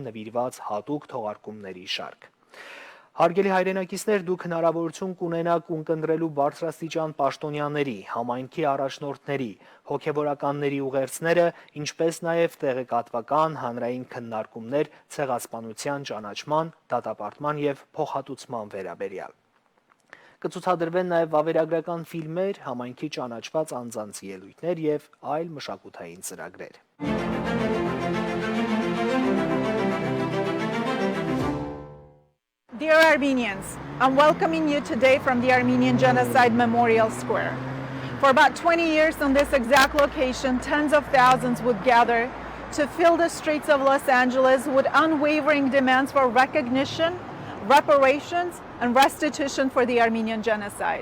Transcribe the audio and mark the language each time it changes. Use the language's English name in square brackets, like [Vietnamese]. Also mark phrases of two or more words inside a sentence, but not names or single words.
[Armenian] նվիրված հատուկ թողարկումների շարք։ Հարգելի հայրենակիցներ, դուք հնարավորություն կունենաք ունկնդրելու բարձրաստիճան պաշտոնյաների, համայնքի առաջնորդների, հոգևորականների ուղերձները, ինչպես նաև տեղեկատվական հանրային քննարկումներ ցեղասպանության ճանաչման, դատապարտման եւ փոխհատուցման վերաբերյալ։ Կցուցադրվեն նաև վավերագրական ֆիլմեր, համայնքի ճանաչված անձանց ելույթներ եւ այլ մշակութային ծրագրեր։ [English] Dear Armenians, I'm welcoming you today from the Armenian Genocide Memorial Square. For about 20 years on this exact location, tens of thousands would gather to fill the streets of Los Angeles with unwavering demands for recognition, reparations, and restitution for the Armenian genocide.